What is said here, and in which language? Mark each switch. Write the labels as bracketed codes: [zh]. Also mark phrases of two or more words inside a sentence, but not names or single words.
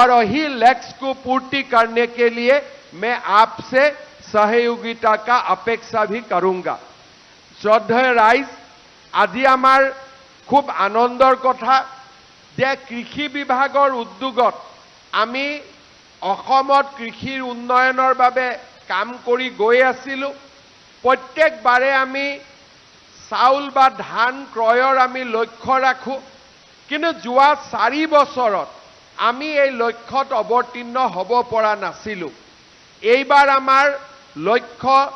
[hi] यही लक्ष्य को पूर्ति करने के लिए मैं आपसे सहयोगिता का अपेक्षा भी करूंगा [as] श्रद्धेय राइज আজি আমাৰ খুব আনন্দৰ কথা যে কৃষি বিভাগৰ উদ্যোগত আমি অসমত কৃষিৰ উন্নয়নৰ বাবে কাম কৰি গৈ আছিলো প্ৰত্যেকবাৰে আমি চাউল বা ধান ক্ৰয়ৰ আমি লক্ষ্য ৰাখো কিন্তু যোৱা 4 বছৰত আমি এই লক্ষ্যত অৱতীৰ্ণ হ'ব পৰা নাছিলো এইবাৰ আমাৰ লক্ষ্য